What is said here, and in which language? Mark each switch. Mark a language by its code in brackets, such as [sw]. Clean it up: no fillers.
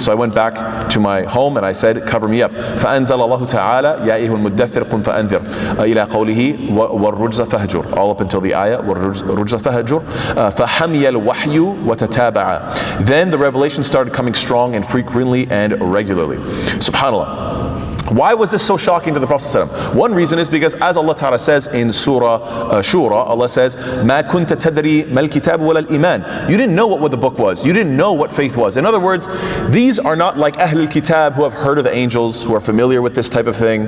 [en] So I went back to my home and I said, cover me up. [ar] فأنزل الله تعالى يا أيها المدثر قم فأنذر إلى قوله والرجز فهجر, [en] all up until the ayah [ar] والرجز فهجر فحمي الوحي وتتابع. [en] Then the revelation started coming strong and frequently and regularly. SubhanAllah. Why was this so shocking to the Prophet ﷺ? One reason is because, as Allah Ta'ala says in Surah Shura, Allah says, [ar] مَا كُنْتَ تَدْرِي مَا الْكِتَابُ وَلَا الْإِيمَانِ. [en] You didn't know what the book was. You didn't know what faith was. In other words, these are not like Ahlul Kitab who have heard of angels, who are familiar with this type of thing.